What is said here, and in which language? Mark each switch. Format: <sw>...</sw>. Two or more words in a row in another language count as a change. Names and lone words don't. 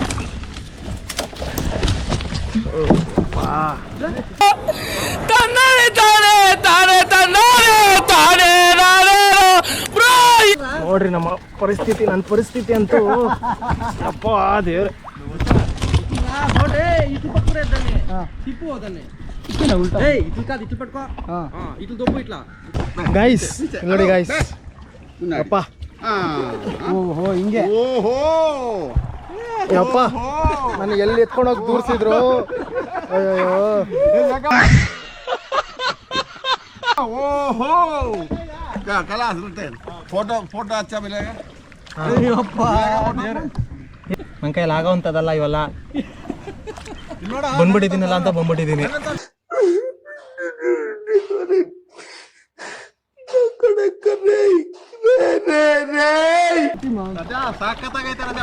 <kn>ನೋಡ್ರಿ ನಮ್ಮ ಪರಿಸ್ಥಿತಿ, ನನ್ನ ಪರಿಸ್ಥಿತಿ ಅಂತೂ ಅಪ್ಪ ದೇವ್ರೆ.</kn> <te>ఇటు పక్కనే దాన్ని తిప్పు దాన్ని ఏయ్ ఇటు కాదు ఇటు పట్టుకో ఇటు దొబ్బు ఇట్లా</te> <kn>ಗೈಸ್ ನೋಡಿ ಗೈಸ್. ಅಪ್ಪ ಓಹೋ ಹಿಂಗೆ ಓಹೋ ಯಪ್ಪ ನನಗೆ ಎಲ್ಲಿ ಎತ್ಕೊಂಡೋಗಿ ದೂರ್ಸಿದ್ರು. ಅಯ್ಯೋ ಓಹೋ ಕಲಾಸ್ ಫೋಟೋ</kn> <hi>अच्छा मिलेगा</hi> <kn>ಅಯ್ಯಪ್ಪ ನನ್ನ ಕೈಯಲ್ಲಿ ಆಗೋವಂಥದ್ದಲ್ಲ ಇವೆಲ್ಲ. ಬಂದ್ಬಿಟ್ಟಿದ್ದೀನಲ್ಲ ಅಂತ ಬಂದ್ಬಿಟ್ಟಿದ್ದೀನಿ. ಸಾಕತ್ತಾಗೈತೆ ರಜಾ.</kn>